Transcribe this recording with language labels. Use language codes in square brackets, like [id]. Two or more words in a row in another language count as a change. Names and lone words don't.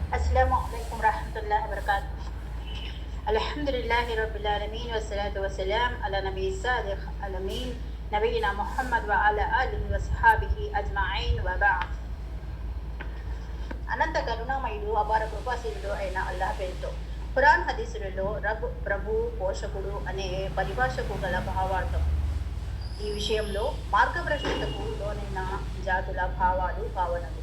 [ar] السلام عليكم ورحمة الله وبركاته. الحمد لله رب العالمين والصلاة والسلام على النبي الصادق الأمين نبينا محمد وعلى آله وصحبه أجمعين وبعد. [te] అనంత కరుణామయుడు అపార కృపాశీలుడు అయిన అల్లాహ్ పేరుతో ఖురాన్ హదీసులలో రబ్ ప్రభు పోషకుడు అనే పరిభాషకు గల భావార్థం. ఈ విషయంలో మార్గభ్రష్టతకు లోనైన జాతుల భావాలు భావనలు.